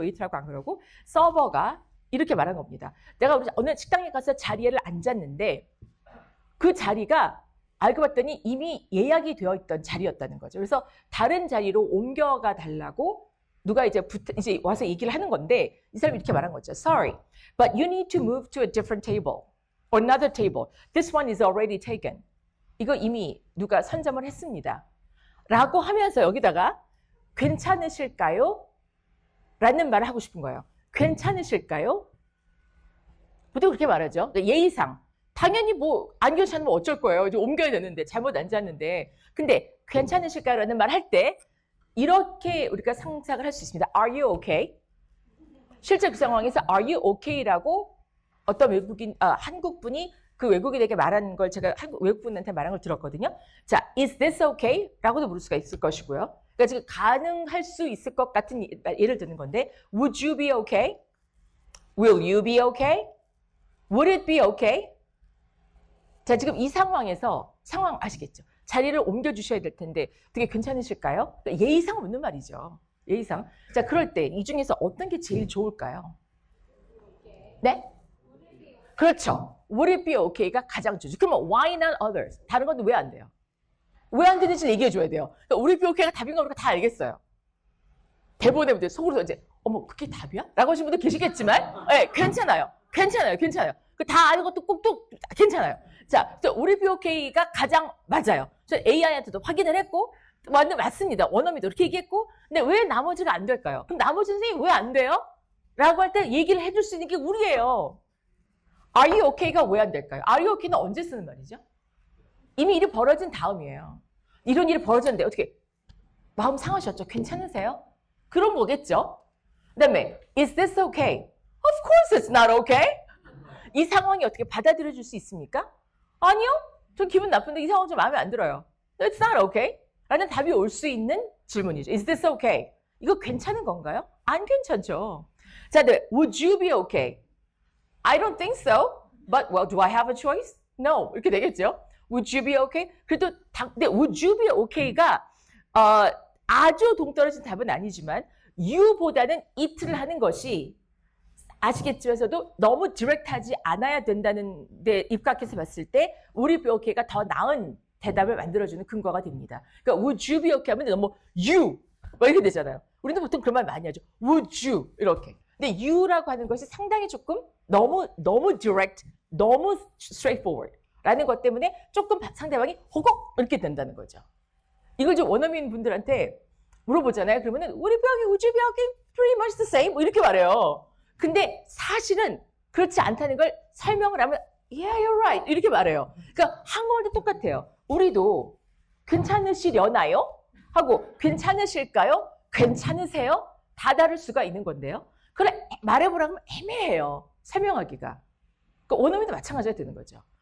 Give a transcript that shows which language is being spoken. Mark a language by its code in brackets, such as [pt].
[ko] 웨이터라고 안 그러고 서버가 이렇게 말한 겁니다. 내가 어느 식당에 가서 자리에 앉았는데 그 자리가 알고 봤더니 이미 예약이 되어 있던 자리였다는 거죠. 그래서 다른 자리로 옮겨가 달라고 누가 이제 와서 얘기를 하는 건데 이 사람이 이렇게 말한 거죠. [en] Sorry, but you need to move to a different table or another table. This one is already taken. [ko] 이거 이미 누가 선점을 했습니다. 라고 하면서 여기다가 괜찮으실까요? 라는 말을 하고 싶은 거예요. 괜찮으실까요? 보통 그렇게 말하죠. 예의상. 당연히 뭐 안 괜찮으면 어쩔 거예요. 이제 옮겨야 되는데 잘못 앉았는데. 근데 괜찮으실까요? 라는 말 할 때 이렇게 우리가 상상을 할 수 있습니다. [en] Are you okay? [ko] 실제 그 상황에서 [en] Are you okay? [ko] 라고 어떤 한국 분이 그 외국인에게 말하는 걸 제가 외국 분한테 말한 걸 들었거든요. 자, [en] Is this okay? [ko] 라고도 물을 수가 있을 것이고요. 그러니까 지금 가능할 수 있을 것 같은 예를 드는 건데 [en] Would you be okay? Will you be okay? Would it be okay? [ko] 자, 지금 이 상황에서 상황 아시겠죠? 자리를 옮겨주셔야 될 텐데 어떻게 괜찮으실까요? 예의상 묻는 말이죠. 예의상. 자, 그럴 때 이 중에서 어떤 게 제일 좋을까요? 네? 그렇죠. [en] Would it be okay가 [ko] 가장 좋죠. 그러면 [en] why not others? [ko] 다른 건 왜 안 돼요? 왜 안 되는지 얘기해 줘야 돼요. 그러니까 [en] would it be okay [ko] 가 답인 거 우리가 다 알겠어요. 대부분의 분들 속으로 이제 어머 그게 답이야? 라고 하시는 분들 계시겠지만 네, 괜찮아요. 그 다 아는 것도 꼭또 괜찮아요. 자, [en] would it be okay [ko] 가 가장 맞아요. 저 AI한테도 확인을 했고 맞습니다. 원어민도 그렇게 얘기했고 근데 왜 나머지가 안 될까요? 그럼 나머지 선생님이 왜 안 돼요? 라고 할 때 얘기를 해줄 수 있는 게 우리예요. [en] Are you okay [ko] 가 왜 안 될까요? Are you okay는 언제 쓰는 말이죠? 이미 일이 벌어진 다음이에요. 이런 일이 벌어졌는데 어떻게 마음 상하셨죠? 괜찮으세요? 그런 거겠죠? 그 다음에 [en] Is this okay? Of course it's not okay. [ko] 이 상황이 어떻게 받아들여질 수 있습니까? 아니요. 전 기분 나쁜데 이 상황 좀 마음에 안 들어요. [en] It's not okay. [ko] 라는 답이 올 수 있는 질문이죠. [en] Is this okay? [ko] 이거 괜찮은 건가요? 안 괜찮죠. 자, 네. [en] Would you be okay? I don't think so. But, well, do I have a choice? No. [ko] 이렇게 되겠죠. [en] Would you be okay? [ko] 그래도, 근데 [en] would you be okay [ko] 가, 아주 동떨어진 답은 아니지만, you보다는 it를 하는 것이, 아시겠지만서도 너무 디렉트하지 않아야 된다는 데 입각해서 봤을 때, would you be okay가 더 나은 대답을 만들어주는 근거가 됩니다. 그러니까, [en] would you be okay [ko] 하면 너무 you. 뭐 이렇게 되잖아요. 우리는 보통 그런 말 많이 하죠. [en] Would you? [ko] 이렇게. 근데 you라고 하는 것이 상당히 조금 너무 direct, 너무 straightforward 라는 것 때문에 조금 상대방이 호걱 이렇게 된다는 거죠. 이걸 좀 원어민 분들한테 물어보잖아요. 그러면은 [en] would you be okay? Pretty much the same? [ko] 뭐 이렇게 말해요. 근데 사실은 그렇지 않다는 걸 설명을 하면 [en] yeah, you're right. [ko] 이렇게 말해요. 그러니까 한국어도 똑같아요. 우리도 괜찮으시려나요? 하고 괜찮으실까요? 괜찮으세요? 다 다를 수가 있는 건데요. 그걸 말해보라고 하면 애매해요. 설명하기가. 그러니까 원어민도 마찬가지가 되는 거죠.